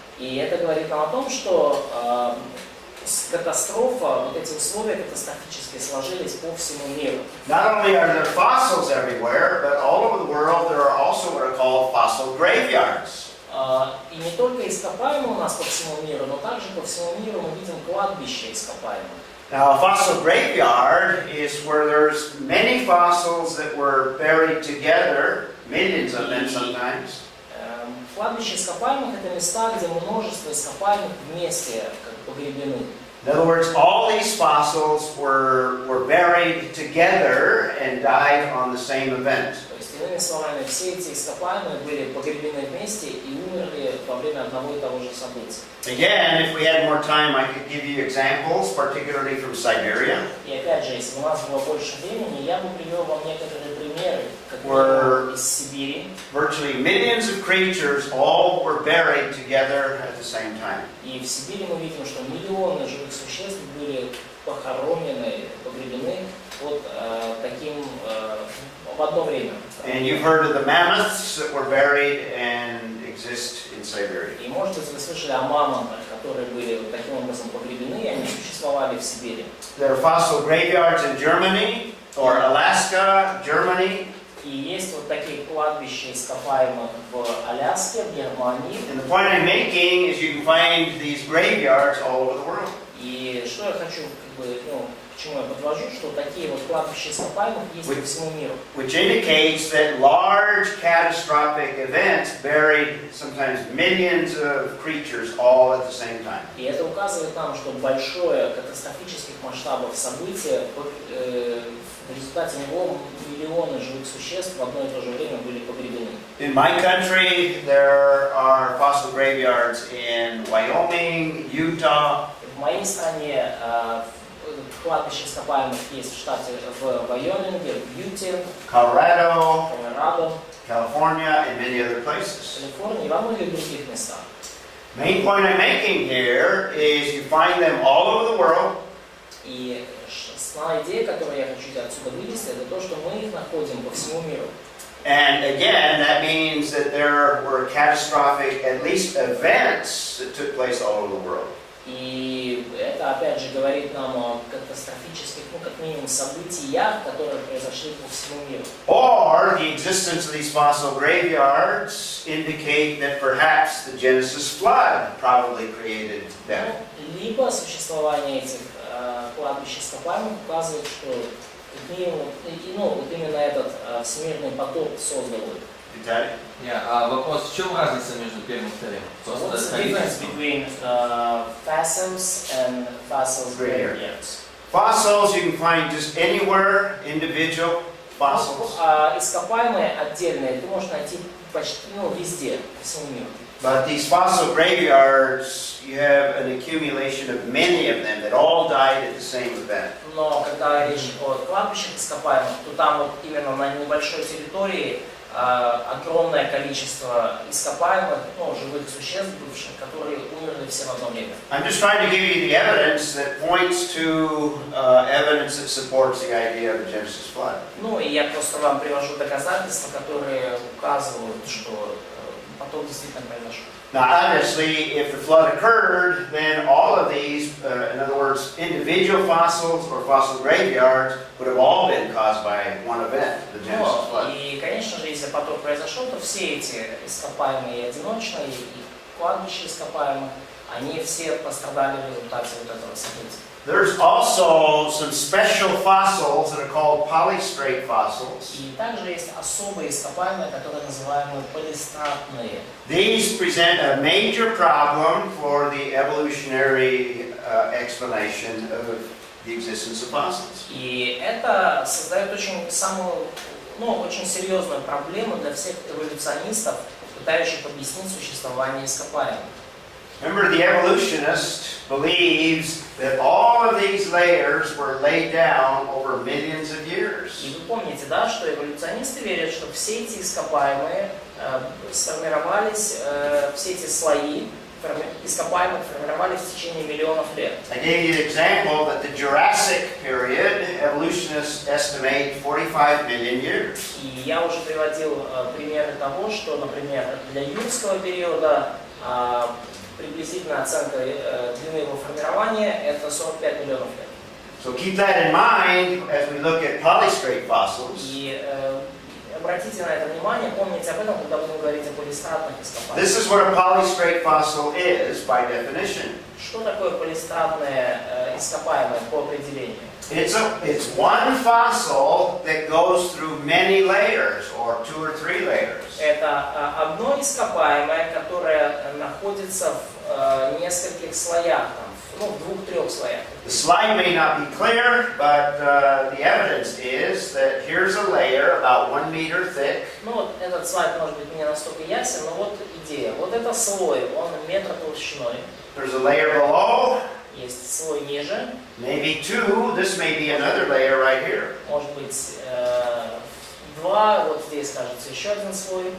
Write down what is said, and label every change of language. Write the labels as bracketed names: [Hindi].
[Russian] И это говорит нам о том, что катастрофа, вот эти условия катастрофические сложились по всему миру. [English] Not only are there fossils everywhere, but all over the world there are also what are called fossil graveyards. [Russian] И не только ископаемые у нас по всему миру, но также по всему миру мы видим кладбища ископаемых. [English] Now, a fossil graveyard is where there's many fossils that were buried together, millions of them sometimes. [Russian] Кладбище ископаемых – это места, где множество ископаемых вместе погребены. [English] In other words, all these fossils were buried together and died on the same event. [Russian] То есть, иными словами, все эти ископаемые были погребены вместе и умерли во время одного и того же события. [English] Again, if we had more time, I could give you examples, particularly from Siberia. [Russian] И опять же, если бы у нас было больше времени, я бы привел вам некоторые примеры, как из Сибири. [English] virtually millions of creatures all were buried together at the same time. [Russian] И в Сибири мы видим, что миллионы живых существ были похоронены, погребены вот таким в одно время. [English] And you've heard of the mammoths that were buried and exist in Siberia. [Russian] И может быть вы слышали о мамонтах, которые были вот таким образом погребены, и они существовали в Сибири. [English] There are fossil graveyards in Germany or Alaska, Germany. [Russian] И есть вот такие кладбища ископаемых в Аляске, в Германии. [English] And the point I'm making is you can find these graveyards all over the world. [Russian] И что я хочу, к чему я подвожу, что такие вот кладбища ископаемых есть по всему миру. [English] Which indicates that large catastrophic events buried sometimes millions of creatures all at the same time. [Russian] И это указывает нам, что большое катастрофических масштабов событие, в результате него миллионы живых существ в одно и то же время были погребены. [English] In my country, there are fossil graveyards in Wyoming, Utah. [Russian] В моей стране кладбище ископаемых есть в штате в Вайоминге, в Юте, [English] Colorado, [Russian] Колорадо, [English] California, and many other places. [Russian] Калифорнии и во многих других местах. [English] Main point I'm making here is you find them all over the world. [Russian] И основная идея, которую я хочу отсюда вывести, это то, что мы их находим по всему миру. [English] And again, that means that there were catastrophic, at least events that took place all over the world. [Russian] И это опять же говорит нам о катастрофических, как минимум, событиях, которые произошли по всему миру. [English] Or the existence of these fossil graveyards indicate that perhaps the Genesis flood probably created them. [Russian] Либо существование этих кладбищ ископаемых указывает, что как минимум, вот именно этот всемирный потоп создал их. Виталий? Вопрос, в чем разница между первым и вторым? [English] What's the difference between fossils and fossil graveyards? Fossils you can find just anywhere, individual fossils. [Russian] Ископаемые отдельные ты можешь найти почти везде, по всему миру. [English] But these fossil graveyards, you have an accumulation of many of them that all died at the same event. [Russian] Но когда речь о кладбищах ископаемых, то там вот именно на небольшой территории огромное количество ископаемых, живых существ бывших, которые умерли все в одно время. [English] I'm just trying to give you the evidence that points to evidence that supports the idea of the Genesis flood. [Russian] И я просто вам привожу доказательства, которые указывают, что потоп действительно произошел. [English] Now, obviously, if the flood occurred, then all of these, in other words, individual fossils or fossil graveyards, would have all been caused by one event, the Genesis flood. [Russian] И, конечно же, если потоп произошел, то все эти ископаемые и одиночные, и кладбища ископаемых, они все пострадали в результате вот этого события. [English] There's also some special fossils that are called polystrate fossils. [Russian] И также есть особые ископаемые, которые называемые полистратные. [English] These present a major problem for the evolutionary explanation of the existence of fossils. [Russian] И это создает очень серьезную проблему для всех эволюционистов, пытающих объяснить существование ископаемых. [English] Remember, the evolutionist believes that all of these layers were laid down over millions of years. [Russian] И вы помните, да, что эволюционисты верят, что все эти ископаемые сформировались, все эти слои ископаемых формировались в течение миллионов лет. [English] I gave you the example that the Jurassic period, evolutionists estimate 45 million years. [Russian] И я уже приводил примеры того, что, например, для юрского периода приблизительная оценка длины его формирования – это 45 миллионов лет. [English] So keep that in mind as we look at polystrate fossils. [Russian] И обратите на это внимание, помните об этом, когда будем говорить о полистратных ископаемых. [English] This is what a polystrate fossil is by definition. [Russian] Что такое полистратное ископаемое по определению? [English] It's one fossil that goes through many layers, or 2 or 3 layers. [Russian] Это одно ископаемое, которое находится в нескольких слоях, в 2-3 слоях. [English] The slide may not be clear, but the evidence is that here's a layer about 1 meter thick. [Russian] Этот слайд может быть не настолько ясен, но вот идея. Вот это слой, он метр толщиной. [English] There's a layer below. [Russian] Есть слой ниже. [English] Maybe 2. This may be another layer right here. [Russian] Может быть два, вот здесь, кажется, еще один слой.